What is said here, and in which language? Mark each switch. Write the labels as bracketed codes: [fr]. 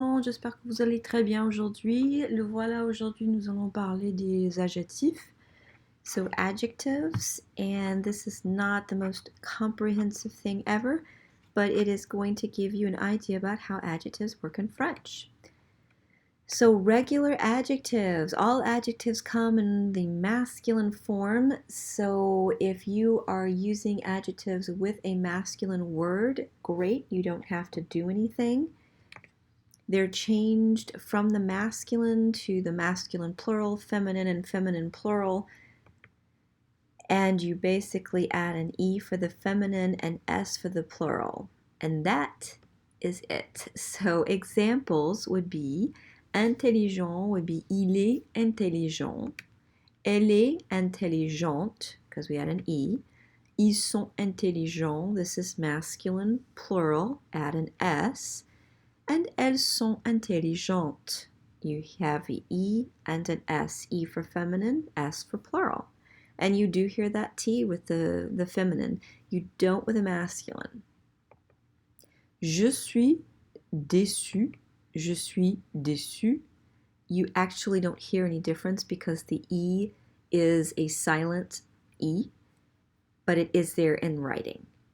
[fr] J'espère que vous allez très bien aujourd'hui. Le voilà, aujourd'hui nous allons parler des adjectifs. [en] So adjectives, and this is not the most comprehensive thing ever, but it is going to give you an idea about how adjectives work in French. So regular adjectives, all adjectives come in the masculine form. So if you are using adjectives with a masculine word, great, you don't have to do anything. They're changed from the masculine to the masculine plural, feminine, and feminine plural. And you basically add an E for the feminine and S for the plural. And that is it. So examples would be intelligent would be [fr] il est intelligent. Elle est intelligente, [en] because we add an E. [fr] Ils sont intelligents, [en] this is masculine, plural, add an S. [fr] And elles sont intelligentes. [en] You have an E and an S. E for feminine, S for plural. And you do hear that T with the feminine. You don't with the masculine. [fr] Je suis déçu. Je suis déçu. [en] You actually don't hear any difference because the E is a silent E, but it is there in writing.